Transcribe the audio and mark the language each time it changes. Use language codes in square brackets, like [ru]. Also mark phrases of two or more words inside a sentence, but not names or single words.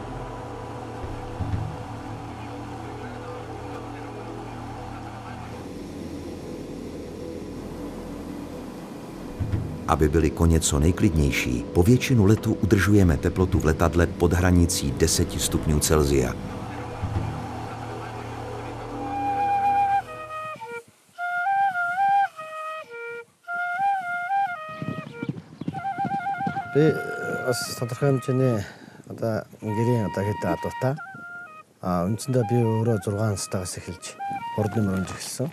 [cs] Aby byly koně co nejklidnější, po většinu letu udržujeme teplotu v letadle pod hranicí 10 stupňů Celsia. [mn] Би бас тодорхой хэмжээний гэрийн хэд адуутай. Үндсэндээ би өөрөө 6 настайгаас эхэлж хурдны мөрөнд эхэлсэн.